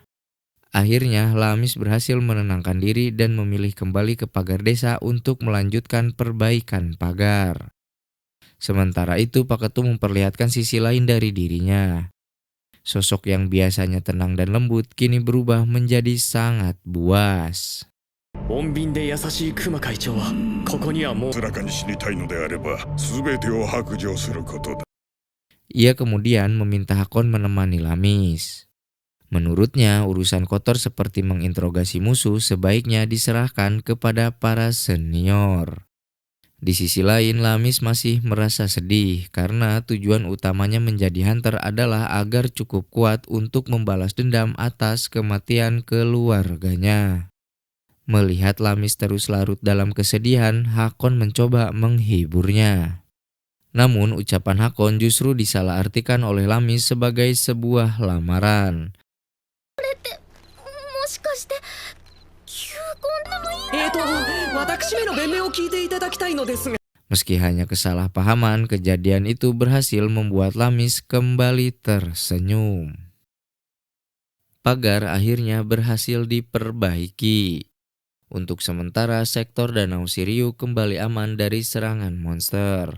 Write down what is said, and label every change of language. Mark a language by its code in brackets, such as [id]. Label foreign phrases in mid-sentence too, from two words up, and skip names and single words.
[id] Akhirnya, Lamis berhasil menenangkan diri dan memilih kembali ke pagar desa untuk melanjutkan perbaikan pagar. Sementara itu, Pak Ketu memperlihatkan sisi lain dari dirinya. Sosok yang biasanya tenang dan lembut kini berubah menjadi sangat buas. [ja] 穏便で優しいクマ会長はここにはもう明らかに死にたいのであれば全てを白状することだ。 [id] Ia kemudian meminta Hakon menemani Lamis. Menurutnya, urusan kotor seperti menginterogasi musuh sebaiknya diserahkan kepada para senior. Di sisi lain, Lamis masih merasa sedih karena tujuan utamanya menjadi hunter adalah agar cukup kuat untuk membalas dendam atas kematian keluarganya. Melihat Lamis terus larut dalam kesedihan, Hakon mencoba menghiburnya. Namun ucapan Hakon justru disalahartikan oleh Lamis sebagai sebuah lamaran. [ja] もしかして求婚でもいい？私めの弁明を聞いていただきたいのですが。 [id] Meski hanya kesalahpahaman, kejadian itu berhasil membuat Lamis kembali tersenyum. Pagar akhirnya berhasil diperbaiki. Untuk sementara, sektor Danau Shiryu kembali aman dari serangan monster.